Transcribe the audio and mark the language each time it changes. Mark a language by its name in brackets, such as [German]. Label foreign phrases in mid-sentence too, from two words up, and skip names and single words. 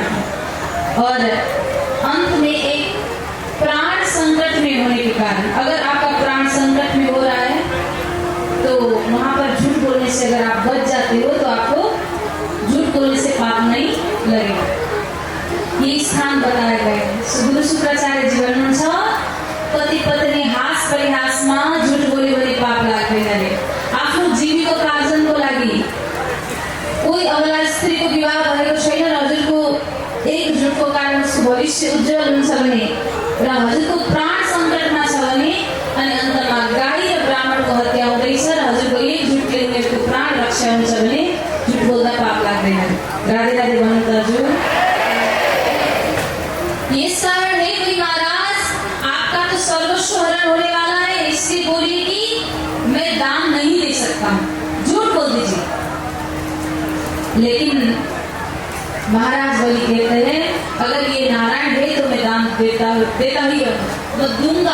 [Hindi] और अंत में एक प्राण संकट में होने के कारण, अगर आपका प्राण संकट में हो रहा है तो वहां पर झूठ बोलने से अगर आप बच जाते हो तो आपको झूठ बोलने से पाप नहीं लगेगा। ये स्थान बताए गए। [Nepali] गुरु शुक्राचार्य जी भन्नुहुन्छ, पति पत्नी हास परिहासमा झूठ बोले भने पाप लाग्दैन रे। आफ्नो जीविकोपार्जनको लागि कोही अबला स्त्रीको विवाह भएको छैन र हजुरको एक झूठको कारण उसको भविष्य उज्जवल हुन्छ भने र हजुरको प्राण सङ्कटमा छ भने, अनि अन्तमा गाई र ब्राह्मणको हत्या हुँदैछ र हजुरको एक झूठले उनीहरूको प्राण रक्षा हुन्छ भने झूठ बोल्दा पाप लाग्दैन। राधे राधे भन्नु त हजुर। [Hindi] ये कारण है बलि महाराज, आपका तो सर्वस्व हरण होने वाला है, इसलिए बोलिए कि मैं दान नहीं दे सकता हूं, झूठ बोल दीजिए। लेकिन महाराज बलि कहते हैं अगर ये नारायण है तो मैं दान देता ही रहूं, मैं दूंगा।